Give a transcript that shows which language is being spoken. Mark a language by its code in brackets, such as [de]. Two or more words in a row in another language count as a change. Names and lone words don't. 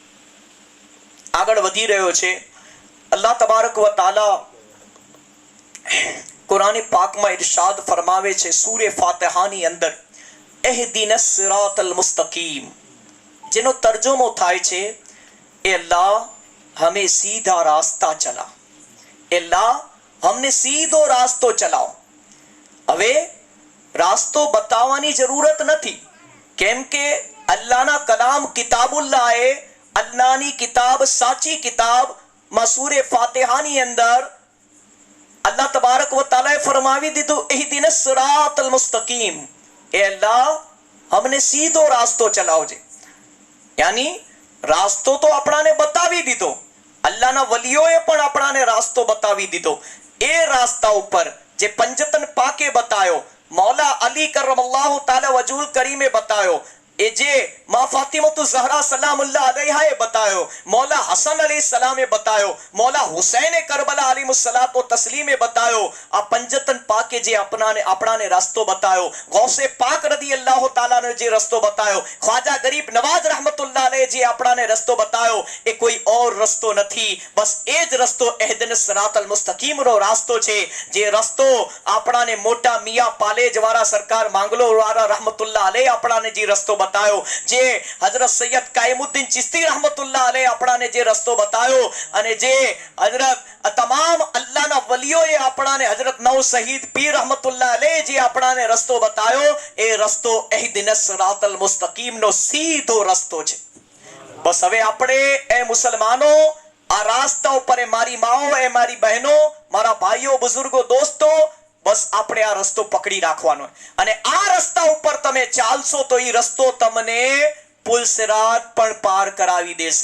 [gu] આગળ વધી રહ્યો છે [ar] الله تبارك وتعالى [gu] કુરાન પાકમાં ઇરશાદ ફરમાવે છે સૂરે ફાતિહાની અંદર [ar] اهدنا الصراط المستقيم [gu] જેનો તર્જમો થાય છે [hi] ए अल्लाह हमे सीधा रास्ता चला अल्लाह हमने सीधो रास्तो चलाओ [gu] હવે રાસ્તો બતાવવાની જરૂરત નથી કેમ કે અલ્લાહના કલામ કિતાબુલ્લાહ એ અલ્લાહની કિતાબ સાચી કિતાબ મસૂરે ફાતિહાની અંદર [ar] الله تبارك وتعالى [gu] ફરમાવી દીધું [ar] اهدنا الصراط المستقيم [hi] ए अल्लाह हमने सीधो रास्तो चलाओजे यानी रास्तो तो [gu] આપણાને બતાવી દીધો અલ્લાહના વલીઓએ પણ આપણાને રાસ્તો બતાવી દીધો એ રાસ્તા ઉપર જે પંજતન પાકે બતાયો મૌલા અલી [ar] كرم الله تعالى وجهه الكريم [gu] બતાયો એ જે માં ફાતિમતુ ઝહરા [ar] سلام الله عليها [gu] બતાયો મૌલા હસન અલી સલામે બતાયો મૌલા હુસૈન કરબલા [ar] عليه الصلاة والتسليم [gu] બતાયો આ પંજતન પાકે જે આપણાને રાસ્તો બતાયો ગૌસે પાક [ar] رضي الله تعالى [gu] આપણાને જે રસ્તો બતાવ્યો, ખ્વાજા ગરીબ નવાજ [ar] رحمة الله عليه [gu] જે આપણાને રસ્તો બતાવ્યો, એ કોઈ ઓર રસ્તો નથી, બસ એ જ રસ્તો [ar] اهدنا الصراط المستقيم [gu] રાસ્તો છે. જે રસ્તો આપણાને મોટા મિયા પાલેજ વાળા સરકાર માંગલો વાળા [ar] رحمة الله عليه [gu] આપણાને જે રસ્તો બતાવ્યો, જે હજરત સૈયદ કાયમુદ્દીન ચિશ્તી [ar] رحمة الله عليه [gu] આપણાને જે રસ્તો બતાવ્યો, અને જે હજરત તમામ અલ્લાહના વલીઓએ આપણાને હજરત નવ શહીદ પીર [ar] رحمة الله عليه [gu] જે આપણાને રસ્તો બતાવ્યો, એ રસ્તો એહદિનસ સિરાતલ મુસ્તકીમનો સીધો રસ્તો છે. બસ હવે આપણે એ મુસલમાનો આ રાસ્તા ઉપર, એ મારી માઓ, એ મારી બહેનો, મારા ભાઈઓ, બુઝુર્ગો, દોસ્તો, બસ આપણે આ રસ્તો પકડી રાખવાનો, અને આ રસ્તા ઉપર તમે ચાલશો તો એ રસ્તો તમને પુલ સિરાત પણ પાર કરાવી દેશે.